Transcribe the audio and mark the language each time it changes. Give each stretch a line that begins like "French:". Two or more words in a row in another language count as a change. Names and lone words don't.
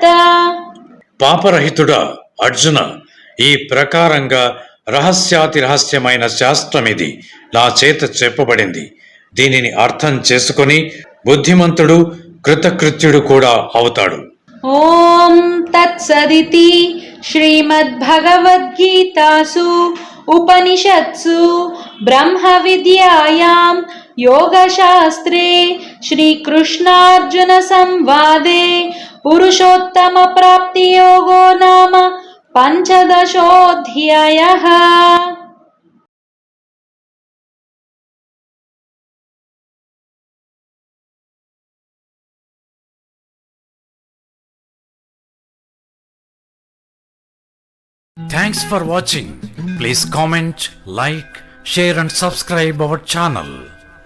Telugu: పాపరహితుడా అర్జున, ఈ ప్రకారంగా రహస్యాతి రహస్యమైన శాస్త్రమిది నా చేత చెప్పబడింది. దీనిని అర్థం చేసుకొని బుద్ధిమంతుడు కృతకృత్యుడు కూడా అవుతాడు.
Sanskrit: ఓం తత్ तत्सदिति श्रीमद्भगवद्गीतासु उपनिषत्सु ब्रह्मविद्यायां योगशास्त्रे श्रीकृष्णार्जुनसंवादे पुरुषोत्तमप्राप्तियोगो नाम पञ्चदशोऽध्यायः।
English: Thanks for watching. Please comment, like, share and subscribe our channel.